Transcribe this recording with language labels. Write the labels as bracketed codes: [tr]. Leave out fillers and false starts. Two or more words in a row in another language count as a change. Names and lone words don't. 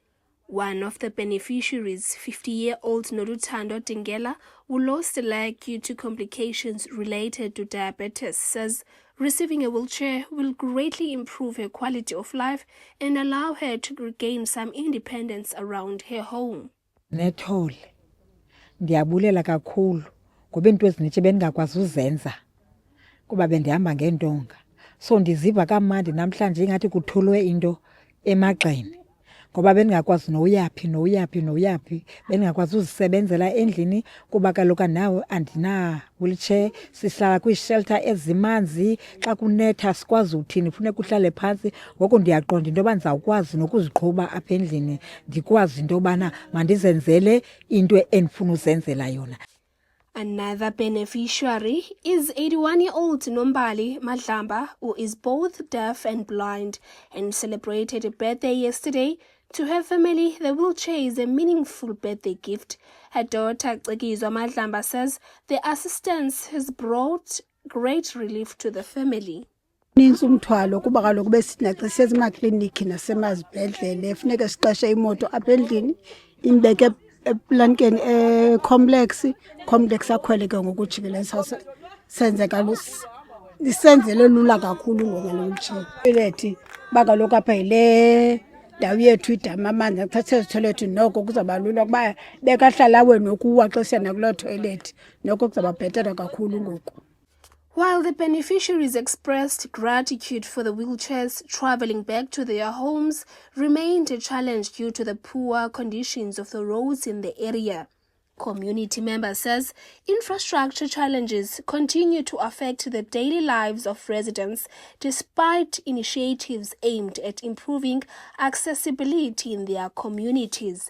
[en] One of the beneficiaries, 50-year-old Noruthando Dingela, who lost a leg due to complications related to diabetes, says receiving a wheelchair will greatly improve her quality of life and allow her to regain some independence around her home. [xh] Nethole ndiyabulela kakhulu ngoba into ezinitshe bengakwazi uzenza kuba bendihamba ngentonga, so ndiziva kamandi namhlanje ingathi kuthulwe into emagxeni ngoba bendingakwazi noyaphi bendingakwazi uzisebenzela endlini kuba kaloku nawo andina-wheelchair. Sihlala kwiishelter ezimanzi, xa kunetha sikwazi uthini, funeka uhlale phantsi. Ngoko ndiyaqonda into yoba ndizawukwazi nokuziqhuba apha endlini, ndikwazi into yobana mandizenzele into endifuna uzenzela yona. [en] Another beneficiary is 81-year-old Nombali Madlamba, who is both deaf and blind and celebrated a birthday yesterday. To her family, the wheelchair is a meaningful birthday gift. Her daughter, Cegizwa Madlamba, says the assistance has brought great relief to the family. [xh] Ninzi umthwalo kuba kaloku besithi naxa sezimakliniki nasemazibhedlele funeka siqeshe imoto apha endlini imbeke eplankeni complex akhwele ke ngokujikeleza senze kaloku lisenzele lula kakhulu ngalo mtshini. Toilet bakaloku apha yile ndawo yethu idama amanzi athathe ezitoilet noko kuzaba lula kuba bekahlala wena ukuwa xa siyana kuloo toilet noko kuzaba bhetera kakhulu ngoku. [en] While the beneficiaries expressed gratitude for the wheelchairs, traveling back to their homes remained a challenge due to the poor conditions of the roads in the area. Community member says infrastructure challenges continue to affect the daily lives of residents despite initiatives aimed at improving accessibility in their communities.